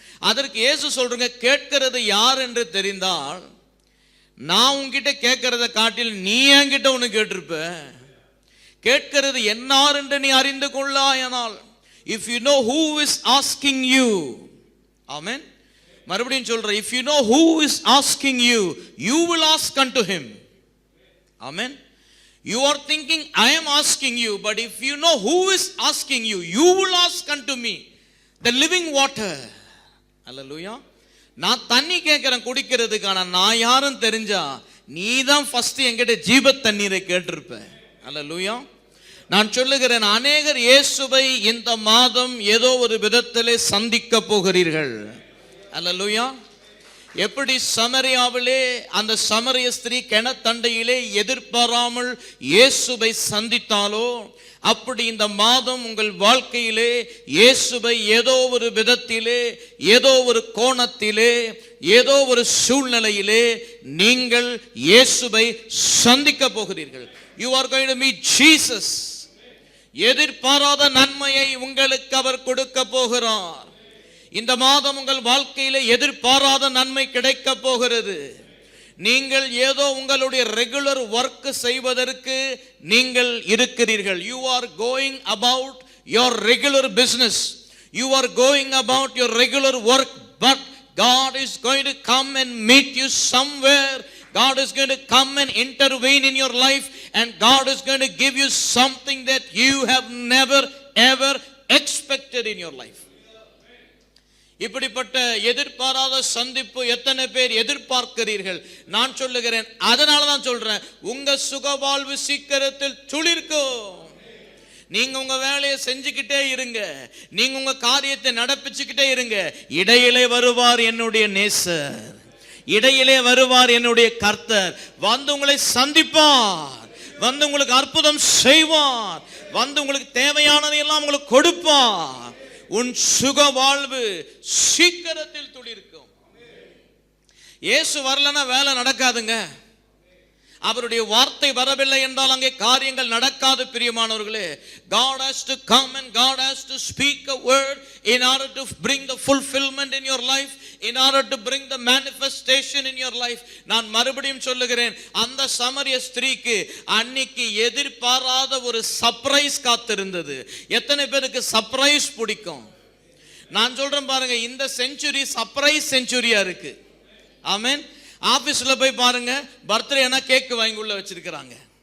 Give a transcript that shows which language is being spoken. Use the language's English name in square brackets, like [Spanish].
[Tamil] அதற்கு இயேசு சொல்றீங்க, கேட்கிறது யார் என்று தெரிந்தால் நான் உன்கிட்ட கேட்கறத காட்டில் நீ என்கிட்ட ஒன்று கேட்டிருப்ப. கேட்கிறது என்னார் என்று நீ அறிந்து கொள்ளாயனால், [English] If you know who is asking you. [Tamil] ஆமென். மறுபடியும் சொல்றேன், [English] If you know who is asking you, you will ask unto him. [Tamil] Amen. [English] You are thinking I am asking you, but if you know who is asking you, you will ask unto me the living water. Hallelujah. [Tamil] நான் தண்ணி கேட்கிறேன் குடிக்கிறதுக்கான, நான் யாரும் தெரிஞ்சா நீ தான் first என்கிட்ட ஜீவ தண்ணீரை கேட்டிருப்ப. அல்லேலூயா. நான் சொல்லுகிறேன், அநேகர் இயேசுவை இந்த மாதம் ஏதோ ஒரு விதத்திலே சந்திக்க போகிறீர்கள். அல்லேலூயா. எப்படி சமரியாவிலே அந்த சமரிய ஸ்திரீ கிணத்தண்டையிலே எதிர்பாராமல் இயேசுவை சந்தித்தாலோ, அப்படி இந்த மாதம் உங்கள் வாழ்க்கையிலே இயேசுவை ஏதோ ஒரு விதத்திலே, ஏதோ ஒரு கோணத்திலே, ஏதோ ஒரு சூழ்நிலையிலே நீங்கள் இயேசுவை சந்திக்க போகிறீர்கள். [English] You are going to meet Jesus. [Tamil] எதிர்பாராத நன்மையை உங்களுக்கு அவர் கொடுக்க போகிறார். இந்த மாதம் உங்கள் வாழ்க்கையிலே எதிர்பாராத நன்மை கிடைக்க போகிறது. நீங்கள் ஏதோ உங்களுடைய [English] regular work [Tamil] செய்வதற்கு நீங்கள் இருக்கிறீர்கள். [English] You are going about your regular business. You are going about your regular work, but God is going to come and meet you somewhere. God is going to come and intervene in your life, and God is going to give you something that you have never ever expected in your life. [Tamil] இப்படிப்பட்ட எதிர்பாராத சந்திப்பு எத்தனை பேர் எதிர்பார்க்கிறீர்கள்? நான் சொல்லுகிறேன், அதனால தான் சொல்றேன், உங்க சுகவாழ்வு சீக்கிரத்தில் துளிர்க்கும். நீங்க உங்க வேலையை செஞ்சுக்கிட்டே இருங்க, நீங்க உங்க காரியத்தை நடப்பிச்சுக்கிட்டே இருங்க. இடையிலே வருவார் என்னுடைய நேசர், இடையிலே வருவார் என்னுடைய கர்த்தர், வந்து உங்களை சந்திப்பார், வந்து உங்களுக்கு அற்புதம் செய்வார், வந்து உங்களுக்கு தேவையானதையெல்லாம் உங்களுக்கு கொடுப்பார். உன் சுக வாழ்வு சீக்கிரத்தில் துளிர்க்கும். இயேசு வரலன்னா வேலை நடக்காதுங்க. அவருடைய வார்த்தை வரவில்லை என்றால் அங்கே காரியங்கள் நடக்காது. பிரியமானவர்களே, [English] God has to come and God has to speak a word in order to bring the fulfillment in your life, in order to bring the manifestation in your life. [Tamil] நான் மறுபடியும் சொல்லுகிறேன், அந்த சமரிய ஸ்திரீக்கு அன்னைக்கு எதிர்பாராத ஒரு சர்ப்ரைஸ் காத்திருந்தது. எத்தனை பேருக்கு சர்ப்ரைஸ் பிடிக்கும்? நான் சொல்றேன் பாருங்க, இந்த செஞ்சுரி சர்ப்ரைஸ் செஞ்சுரியா இருக்கு. ஆமென். ஆபீஸ்ல போய் பாருங்க, பர்த்டேனா கேக் வாங்கி உள்ள வச்சிருக்கிறாங்க.